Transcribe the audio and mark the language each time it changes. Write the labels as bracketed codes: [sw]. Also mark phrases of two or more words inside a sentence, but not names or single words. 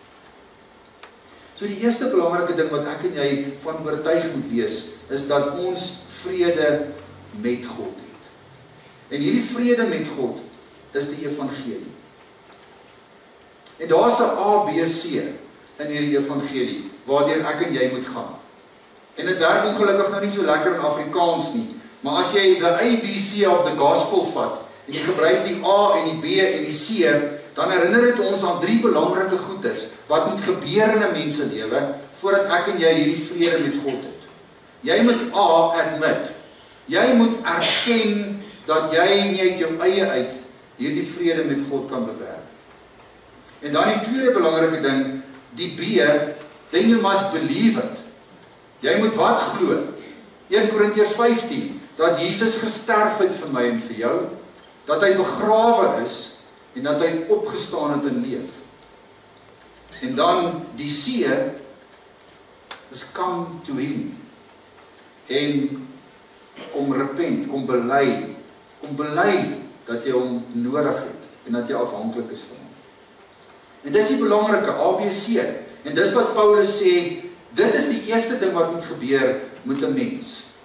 [af] So die eerste belangrike ding wat ek en jy van oortuig moet wees, is dat ons vrede met God het. En hierdie vrede met God is die evangelie. En daar's 'n ABC in hierdie evangelie, waardeur ek en jy moet gaan. En dit werk ongelukkig nou nie so lekker in Afrikaans nie, maar as jy [en] the ABC of the gospel [af] vat, en jy gebruik die A en die B en die C, dan herinner dit ons aan 3 belangrike goeders, wat moet gebeur in 'n mens se lewe, voordat ek en jy hierdie vrede met God het. Jy moet A, admit. Jy moet erken, dat jy nie uit jou eie uit, hierdie vrede met God kan bewerk. En dan die tweede belangrike ding, die B, [en] then you must believe it. [af] Jy moet wat glo? 1 Korintiërs 15, dat Jesus gesterf het vir my en vir jou, dat hy begrawe is, en dat hy opgestaan het en leef. En dan die C, is [en] come to him, [af] en kom repent, kom bely, dat jy hom nodig het, en dat jy afhanklik is van hom. En dis die belangrike ABC, en dis wat Paulus sê, dit is die eerste ding wat moet gebeur met 'n mens.